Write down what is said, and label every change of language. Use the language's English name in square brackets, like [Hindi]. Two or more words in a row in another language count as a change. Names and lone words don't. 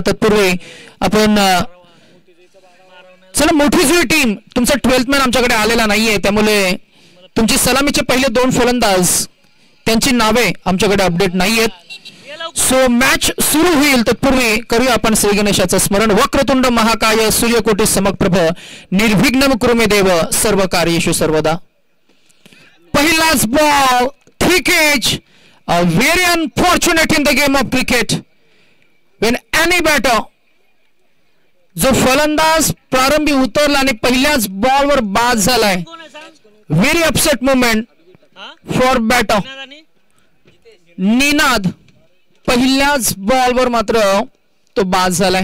[Marathi] तत्पूर्वी आपण चला मोठी जुळी टीम तुमचा 12th मॅन आमच्याकडे आलेला नाहीये, त्यामुळे तुमची सलामीचे पहिले 2 फलंदाज त्यांची नावे आमच्याकडे अपडेट नाहीयेत. सो मॅच सुरू होईल तत्पूर्वी करूया आपण श्री गणेशाचं स्मरण. [Sanskrit] वक्रतुंड महाकाय सूर्यकोटी समप्रभ निर्विघ्नम कुरु मे देव सर्व कार्येषु सर्वदा. [Marathi] पहिलाच बॉल [English] thick edge very unfortunate in the game of cricket when any batter [Marathi] जो फलंदाज प्रारंभी उतरला आणि पहिल्याच बॉलवर बाद झालाय. [English] very upset moment for batter Ninad. [Marathi] पहिल्याच बॉलवर मात्र तो बाद झालाय.